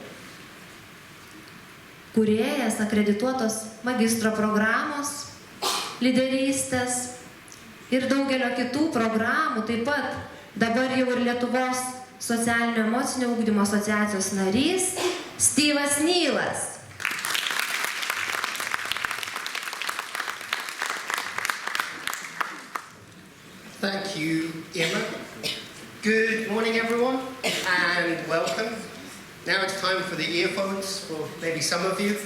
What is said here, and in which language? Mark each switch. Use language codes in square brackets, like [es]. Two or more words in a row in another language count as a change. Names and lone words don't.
[lt] kūrėjas akredituotos magistro programos, lyderystės ir daugelio kitų programų, taip pat dabar jau ir Lietuvos socialinio emocinio ugdymo asociacijos narys Steve'as Nealas. [en] Thank you, Emma. Good morning, everyone, and welcome. Now it's time for the earphones for maybe some of you.